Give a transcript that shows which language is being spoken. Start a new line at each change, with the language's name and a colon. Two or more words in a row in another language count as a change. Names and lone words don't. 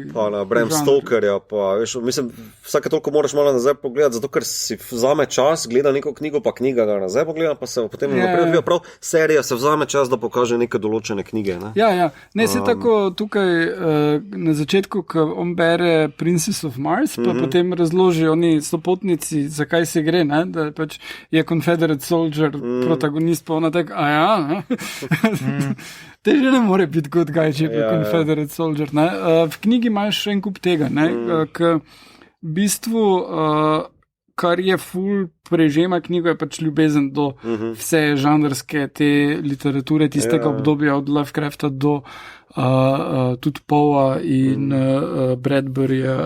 Slovenian: Pa na Bram Stokerja, pa veš, mislim, vsake toliko moraš malo nazaj pogledati, zato ker si vzame čas, gleda neko knjigo, pa knjiga ga nazaj pogleda, pa se potem naprej odvija. Prav serija se vzame čas, da pokaže neke določene knjige. Ne? Ja. Ne, se tako tukaj na začetku, ko on bere Princess of Mars, pa potem razloži oni sopotnici, zakaj se gre, ne? Da pač je
English: Confederate Soldier
Slovenian: protagonist, pa ona tak, te že ne more biti
English: good guy,
Slovenian: če je
English: Confederate Soldier.
Slovenian: Ne? V knjigi imaš še en kup tega, k v bistvu, kar je ful prežema knjigo, je pač ljubezen do vse žanrske te literature, tistega obdobja od Lovecrafta do tudi Poa in Bradburyja.